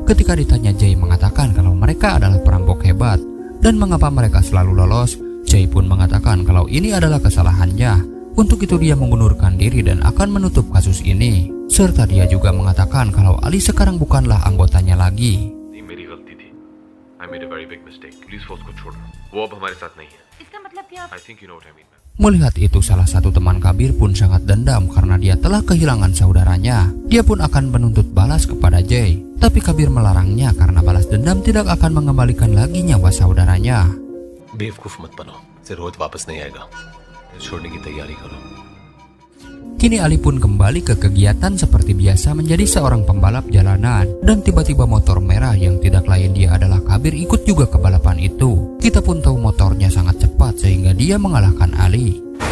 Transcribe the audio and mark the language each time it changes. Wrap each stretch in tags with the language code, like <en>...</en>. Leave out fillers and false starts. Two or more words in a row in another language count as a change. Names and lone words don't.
<id>Ketika ditanya, Jay mengatakan kalau mereka adalah perampok hebat. Dan mengapa mereka selalu lolos, Jay pun mengatakan kalau ini adalah kesalahannya. Untuk itu dia mengundurkan diri dan akan menutup kasus ini. Serta dia juga mengatakan kalau Ali sekarang bukanlah anggotanya lagi.</id> <hi>ये मेरी गलती थी।</hi> <en>I made a very big mistake.</en> <hi>पुलिस फोर्स को छोड़ो। वो अब हमारे साथ नहीं है। इसका मतलब क्या?</hi> <en>I think you know what I mean.</en> <id>Melihat itu, salah satu teman Kabir pun sangat dendam karena dia telah kehilangan saudaranya. Dia pun akan menuntut balas kepada Jay. Tapi Kabir melarangnya karena balas dendam tidak akan mengembalikan lagi nyawa saudaranya.</id> <hi>बेवकूफ मत बनो। से रोज वापस नहीं आएगा। छोड़ने की तैयारी करो।</hi> <id>Kini Ali pun kembali ke kegiatan seperti biasa menjadi seorang pembalap jalanan. Dan tiba-tiba motor merah yang tidak lain dia adalah Kabir ikut juga ke balapan itu. Kita pun tahu motornya sangat cepat sehingga dia mengalahkan Ali.</id>